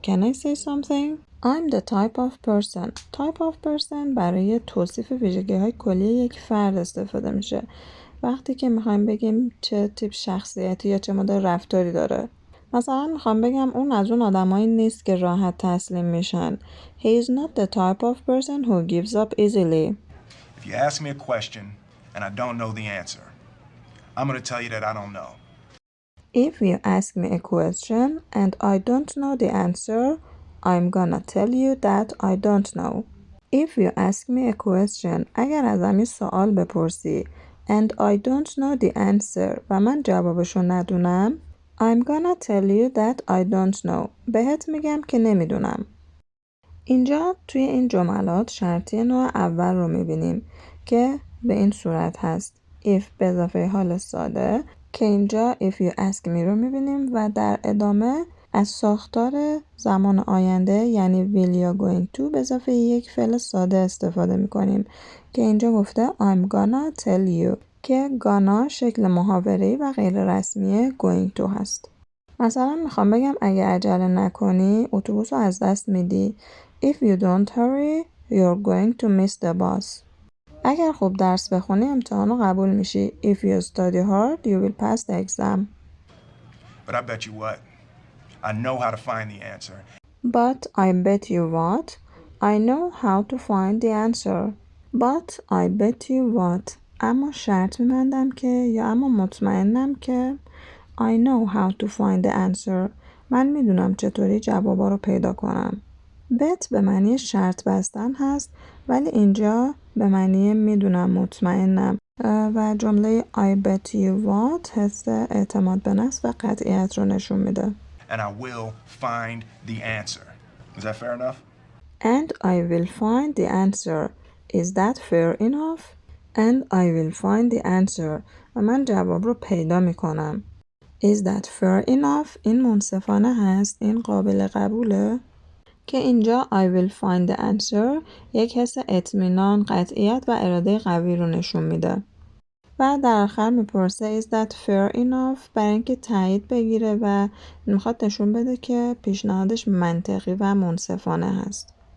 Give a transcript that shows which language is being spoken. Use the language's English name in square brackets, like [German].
[English] Can I say something? I'm the type of person. [Persian] Type of person برای توصیف ویژگی‌های کلی یک فرد استفاده میشه وقتی که میخوایم بگیم چه تیپ شخصیتی یا چه مدل رفتاری داره. مثلا میخوام بگم اون از اون آدمایی نیست که راحت تسلیم میشن. [English] He is not the type of person who gives up easily. If you ask me a question and I don't know the answer, I'm going to tell you that I don't know. If you ask me a question and I don't know the answer, I'm gonna tell you that I don't know. If you ask me a question, [Persian] اگر ازم یه سوال بپرسی [English] and I don't know the answer [Persian] و من جوابشو ندونم [English] I'm gonna tell you that I don't know. [Persian] بهت میگم که نمیدونم. اینجا توی این جملات شرطی نوع اول رو میبینیم که به این صورت هست. if به اضافه حال ساده که اینجا [English] if you ask me [Persian] رو میبینیم و در ادامه از ساختار زمان آینده یعنی will یا going to به اضافه یک فعل ساده استفاده میکنیم که اینجا گفته [English] I'm gonna tell you [Persian] که gonna شکل محاوره‌ای و غیر رسمی going to هست. مثلا میخوام بگم اگه عجله نکنی اتوبوس رو از دست میدی. [English] If you don't hurry, you're going to miss the bus. [Persian] اگر خوب درس بخونی امتحان رو قبول میشی. [English] If you study hard, you will pass the exam. But I bet you what? I know how to find the answer. But I bet you what? I know how to find the answer. But I bet you what? [Persian] اما شرط می‌بندم که یا اما مطمئنم که [English] I know how to find the answer. [Persian] من میدونم چطوری جوابا رو پیدا کنم. bet به معنی شرط بستن هست ولی اینجا به معنی میدونم مطمئنم و جمله [English] I bet you what [Persian] حس اعتماد به نفس و قطعیت رو نشون میده. [English] And I will find the answer. Is that fair enough? And I will find the answer. Is that fair enough? And I will find the answer. [Persian] و من جواب رو پیدا میکنم. [English] Is that fair enough? [Persian] این منصفانه هست؟ این قابل قبوله؟ که اینجا [English] I will find the answer [Persian] یک حس اطمینان، قطعیت و اراده قوی رو نشون میده. و در آخر میپرسه [English] is that fair enough [Persian] برای اینکه تایید بگیره و میخواد نشون بده که پیشنهادش منطقی و منصفانه هست.